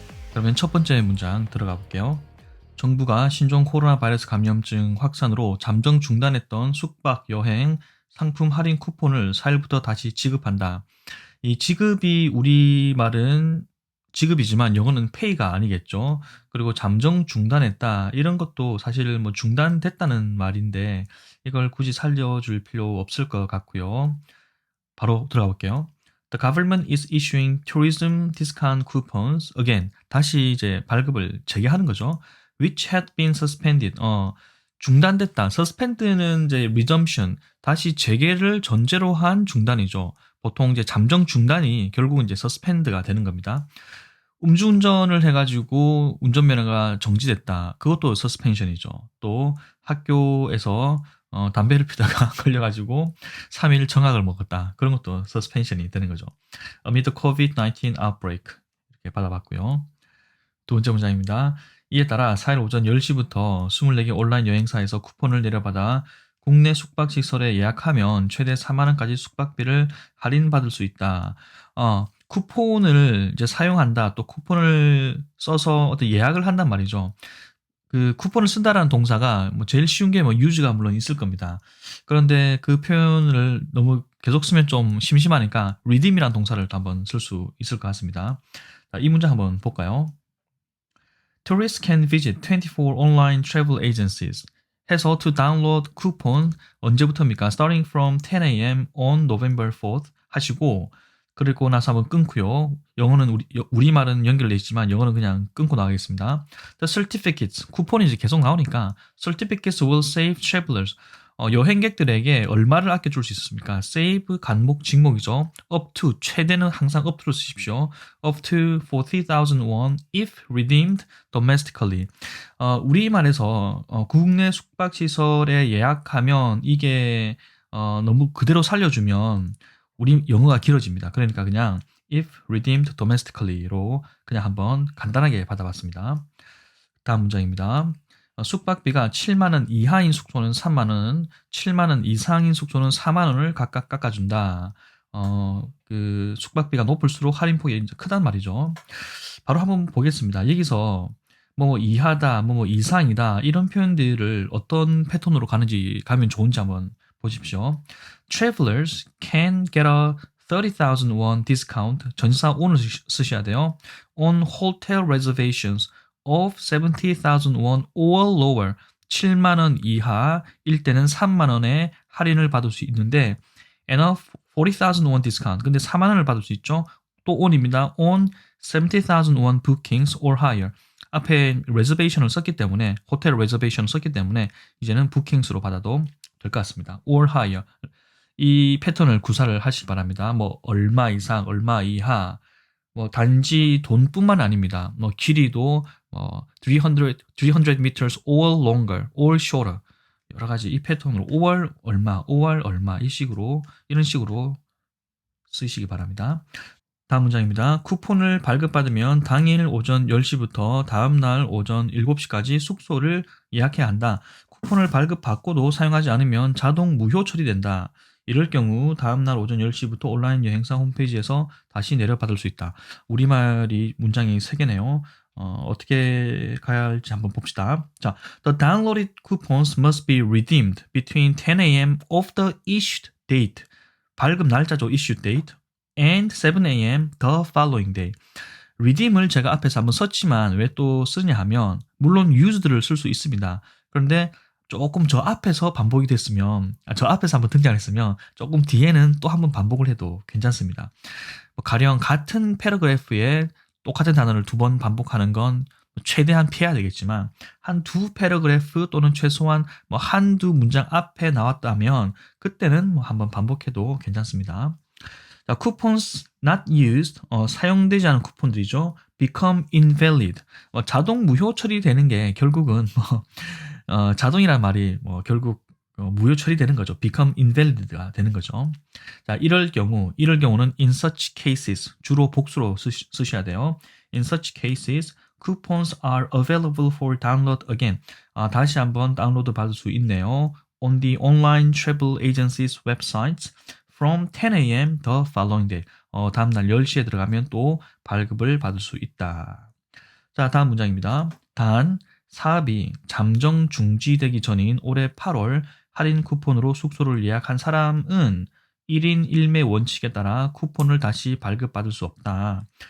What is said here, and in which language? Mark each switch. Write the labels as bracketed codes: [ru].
[ko] 그러면 첫 번째 문장 들어가 볼게요. 정부가 신종 코로나 바이러스 감염증 확산으로 잠정 중단했던 숙박, 여행, 상품 할인 쿠폰을 4일부터 다시 지급한다. 이 지급이 우리말은 지급이지만 영어는 pay가 아니겠죠. 그리고 잠정 중단했다. 이런 것도 사실 뭐 중단됐다는 말인데 이걸 굳이 살려줄 필요 없을 것 같고요. 바로 들어가 볼게요. [en] The government is issuing tourism discount coupons again. [ko] 다시 이제 발급을 재개하는 거죠. [en] Which had been suspended. [ko] 중단됐다. suspend는 이제 resumption. 다시 재개를 전제로 한 중단이죠. 보통 이제 잠정 중단이 결국은 이제 suspend가 되는 겁니다. 음주운전을 해가지고 운전면허가 정지됐다. 그것도 suspension이죠. 또 학교에서 담배를 피다가 걸려가지고 3일 정학을 먹었다. 그런 것도 suspension이 되는 거죠. [en] Amid the COVID-19 outbreak [ko] 이렇게 받아봤고요. 두 번째 문장입니다. 이에 따라 4일 오전 10시부터 24개 온라인 여행사에서 쿠폰을 내려받아 국내 숙박시설에 예약하면 최대 4만 원까지 숙박비를 할인받을 수 있다. 쿠폰을 이제 사용한다. 또 쿠폰을 써서 어떤 예약을 한단 말이죠. 그 쿠폰을 쓴다라는 동사가 뭐 제일 쉬운 게 뭐 use가 물론 있을 겁니다. 그런데 그 표현을 너무 계속 쓰면 좀 심심하니까 redeem이라는 동사를 또 한번 쓸 수 있을 것 같습니다. 자, 이 문장 한번 볼까요? [en] Tourists can visit 24 online travel agencies [ko] 해서 [en] to download coupon [ko] 언제부터입니까? [en] Starting from 10 a.m. on November 4th [ko] 하시고 그리고 나서 한번 끊고요. 영어는 우리말은 연결돼 있지만 영어는 그냥 끊고 나가겠습니다. [en] The certificates [ko] 쿠폰이 이제 계속 나오니까 [en] certificates will save travelers [ko] 여행객들에게 얼마를 아껴줄 수 있습니까? save 간목 직목이죠. up to 최대는 항상 up to를 쓰십시오. [en] up to 40,000 won if redeemed domestically. [ko] 우리말에서 국내 숙박시설에 예약하면 이게 너무 그대로 살려주면 우리 영어가 길어집니다. 그러니까 그냥 [en] if redeemed domestically [ko] 로 그냥 한번 간단하게 받아봤습니다. 다음 문장입니다. 숙박비가 7만 원 이하인 숙소는 3만 원, 7만 원 이상인 숙소는 4만 원을 각각 깎아준다. 그 숙박비가 높을수록 할인폭이 이제 크단 말이죠. 바로 한번 보겠습니다. 여기서 뭐 이하다, 뭐 이상이다 이런 표현들을 어떤 패턴으로 가면 좋은지 한번 보십시오. [en] Travelers can get a 30,000 won discount. [ko] 전치사 on을 쓰셔야 돼요. [en] On hotel reservations of 70,000 won or lower. [ko] 7만 원 이하일 때는 3만 원의 할인을 받을 수 있는데 [en] and a 40,000 won discount. [ko] 근데 4만 원을 받을 수 있죠. 또 on입니다. [en] On 70,000 won bookings or higher. [ko] 앞에 reservation을 썼기 때문에 호텔 reservation을 썼기 때문에 이제는 bookings로 받아도 될 것 같습니다. [en] or higher. [ko] 이 패턴을 구사를 하시기 바랍니다. 뭐 얼마 이상, 얼마 이하, 뭐 단지 돈뿐만 아닙니다. 뭐 길이도 [en] 300 meters or longer, or shorter. [ko] 여러 가지 이 패턴으로 5월 얼마, 5월 얼마 이 식으로 이런 식으로 쓰시기 바랍니다. 다음 문장입니다. 쿠폰을 발급받으면 당일 오전 10시부터 다음날 오전 7시까지 숙소를 예약해야 한다. 쿠폰을 발급받고도 사용하지 않으면 자동 무효 처리된다. 이럴 경우 다음날 오전 10시부터 온라인 여행사 홈페이지에서 다시 내려받을 수 있다. 우리말이 문장이 3개네요. 어떻게 가야 할지 한번 봅시다. [en] 자, the downloaded coupons must be redeemed between 10 a.m. of the issued date. [ko] 발급 날짜죠, issued date. [en] and 7 a.m. the following day. [ko] redeem을 제가 앞에서 한번 썼지만 왜 또 쓰냐 하면 물론 used를 쓸 수 있습니다. 그런데 조금 저 앞에서 반복이 됐으면 저 앞에서 한번 등장했으면 조금 뒤에는 또 한번 반복을 해도 괜찮습니다. 가령 같은 패러그래프에 똑같은 단어를 2번 반복하는 건 최대한 피해야 되겠지만 한 두 패러그래프 또는 최소한 뭐 한두 문장 앞에 나왔다면 그때는 뭐 한번 반복해도 괜찮습니다. 자, [en] coupons not used, [ko] 사용되지 않은 쿠폰들이죠. [en] become invalid, [ko] 자동 무효 처리되는 게 결국은 자동이란 말이 결국 무효 처리되는 거죠. [en] become invalid [ko] 가 되는 거죠. 자, 이럴 경우는 [en] in such cases [ko] 주로 복수로 쓰셔야 돼요. [en] In such cases, coupons are available for download again. [ko] 다시 한번 다운로드 받을 수 있네요. [en] On the online travel agencies websites from 10 a.m. the following day. [ko] 다음날 10시에 들어가면 또 발급을 받을 수 있다. 자, 다음 문장입니다. 단, 사업이 잠정 중지되기 전인 올해 8월 할인 쿠폰으로 숙소를 예약한 사람은 1인 1매 원칙에 따라 쿠폰을 다시 발급받을 수 없다.